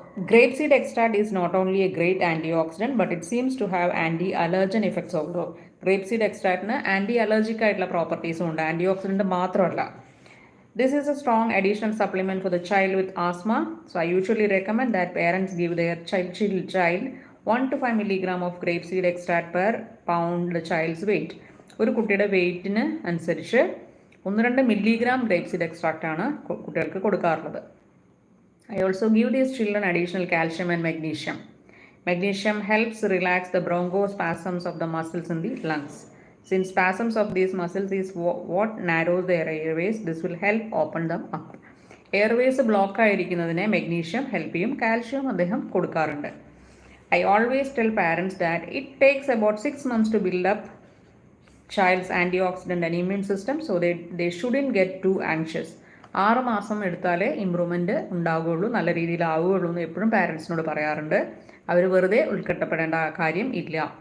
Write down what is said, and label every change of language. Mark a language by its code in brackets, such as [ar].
[en] Grape seed extract is not only a great antioxidant but it seems to have anti-allergen effects also. [ml] Grape seed extractന് anti allergic ആയിട്ടുള്ള പ്രോപ്പർട്ടീസും ഉണ്ട്, ആൻറ്റിഓക്സിഡൻറ്റ് മാത്രമല്ല. [en] This is a strong additional supplement for the child with asthma. So I usually recommend that parents give their child 1 to 5 milligram of grape seed extract per pound the child's weight. [ml] ഒരു കുട്ടിയുടെ വെയ്റ്റിന് അനുസരിച്ച് 1-2 milligram grape seed extract ആണ് കുട്ടികൾക്ക് കൊടുക്കാറുള്ളത്. [en] I also give these children additional calcium and magnesium. Magnesium helps relax the bronchospasms of the muscles in the lungs. Since spasms of these muscles is what narrows their airways, this will help open them up. [ml] Airways block ആയിരിക്കുന്നതിനെ magnesium help ചെയ്യും. Calcium അദ്ദേഹം കൊടുക്കാറുണ്ട്. [en] I always tell parents that it takes about 6 months to build up child's antioxidant and immune system, so they shouldn't get too anxious. [ml] 6 മാസം എടുത്താലേ improvement ഉണ്ടാവുകയുള്ളൂ, നല്ല രീതിയിൽ ആവുകയുള്ളൂ എന്ന് എപ്പോഴും പാരൻസിനോട് പറയാറുണ്ട്. അവർ വെറുതെ ഉൾക്കെട്ടപ്പെടേണ്ട കാര്യം ഇല്ല.